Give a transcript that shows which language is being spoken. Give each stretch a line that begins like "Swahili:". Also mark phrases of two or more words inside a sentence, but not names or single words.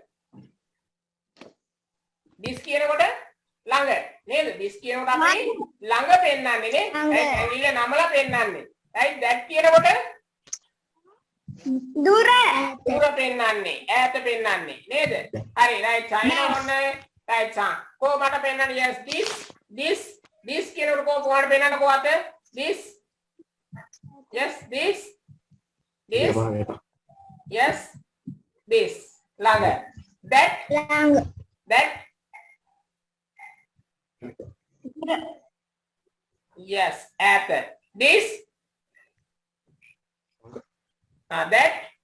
Sinhala: this කියනකොට ළඟ නේද this කියනකොට අපි ළඟ පෙන්නන්නේ නේ right ඇඟිල්ල නමලා පෙන්නන්නේ right that කියනකොට දුර පෙන්නන්නේ ඈත පෙන්නන්නේ නේද හරි
English: right sign on right sign
Sinhala: කො මට පෙන්නන්නේ
English: yes this
Sinhala: කියනකොට කොහොමද පෙන්නන්නේ කොහොමද
English: this yes this yes this ළඟ that yes at this that